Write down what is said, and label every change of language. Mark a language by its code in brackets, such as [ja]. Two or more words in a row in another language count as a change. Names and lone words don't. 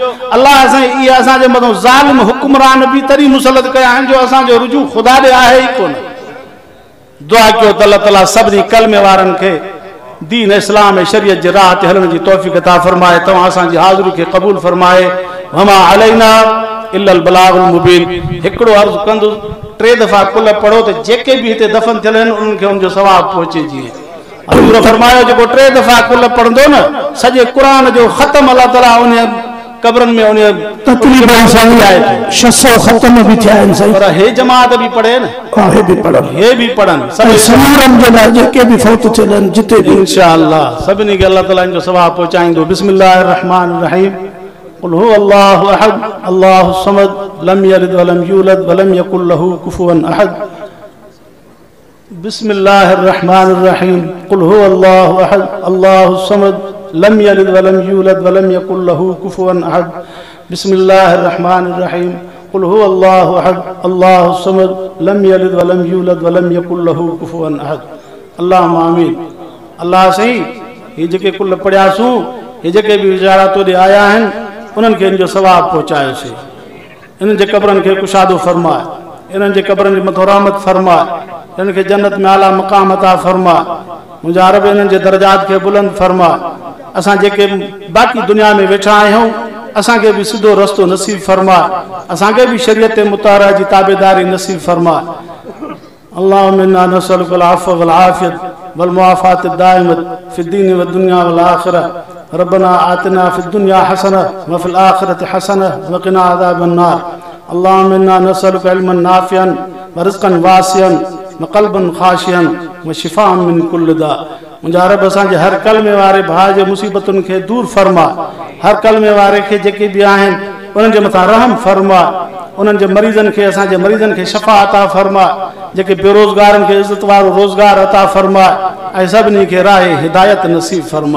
[sd] अलाह साईं इहे असांजे मथां ज़ालिम हुक्मरान बि तॾहिं मुसलत कया आहिनि जो असांजो रुजू ख़ुदा ॾे आहे ई कोन। दुआ कयो त अल्लाह ताला सभिनी कलमे वारनि खे दीन इस्लाम ऐं शरीयत जे राह ते हलण जी तौफ़ीक़ अता फरमाए। तव्हां असांजी हाज़िरी खे क़बूल फरमाए। [ar] وما علينا إلا البلاغ المبين. [sd] हिकिड़ो अर्ज़ कंदुसि, 3 दफ़ा कुल पढ़ो त जेके बि हिते दफ़न थियल आहिनि उन्हनि खे उनजो सवाब पहुचे। जीअं हज़ूर फरमायो जेको 3 दफ़ा कुल पढ़ंदो न, सॼे क़ुरान जो ख़त्म अल्लाह ताला उन कब्रनि में उन तकरीबन 600 ख़त्म भी थिया आहिनि साईं। पर हे जमात भी पढ़े न, हे भी पढ़नि सभई समूरनि जे लाइ जेके भी फौत थियल आहिनि जिते भी इंशाअल्लाह सभिनी खे अल्लाह ताला जो सवाब पहुचाईंदो। [ar] بسم الله الرحمن الرحيم قل هو الله أحد الله الصمد لم يلد ولم يولد ولم يكن له كفوا أحد. بسم الله الرحمن الرحيم. قل هو الله أحد الله الصمد لم يلد ولم يولد ولم يكن له كفوا أحد. بسم الله الرحمن الرحيم قل هو الله أحد الله الصمد لم يلد ولم يولد ولم يكن له كفوا أحد. اللهم آمين. [sd] अल्लाह सही ये जेके कुल पढ़ियासूं, ये जेके भी वीचारा तोड़े आया आहिनि उन्हनि खे इनजो सवाब पहुचायोसीं। इन्हनि जे कब्रनि खे कुशादो फरमाए, इन्हनि जे कब्रनि जे मथां रहमत फरमाए, इन्हनि खे जन्नत में आला मक़ाम अता फरमाए। मुंहिंजा रब इन्हनि जे दर्जात खे बुलंद फरमाए। असां जेके बाक़ी दुनिया में वेठा आहियूं असांखे भी सिधो रस्तो नसीब फरमाए, असांखे भी शरीयत मुताहरा जी ताबेदारी नसीब फरमाए। [ar] اللهم إنا نسألك العفو والعافية والمعافاة الدائمة في الدين والدنيا والآخرة. ربنا آتنا في الدنيا حسنة وفي الآخرة حسنة وقنا عذاب النار. اللهم إنا نسألك علما نافعا ورزقا واسعا وقلبا خاشعا وشفاء من كل داء. [sd] मुंहिंजा रब असांजे हर कलमे वारे भाउ जे मुसीबतुनि खे दूर फरमा, हर कलमे वारे खे जेके भी आहिनि उन्हनि जे मथां रहम फरमा, उन्हनि जे मरीज़नि खे असांजे मरीज़नि खे शफ़ा अता फरमा, जेके बेरोज़गारनि खे इज़त वारो रोज़गार अता फरमा ऐं सभिनी खे राह हिदायत नसीब फरमा।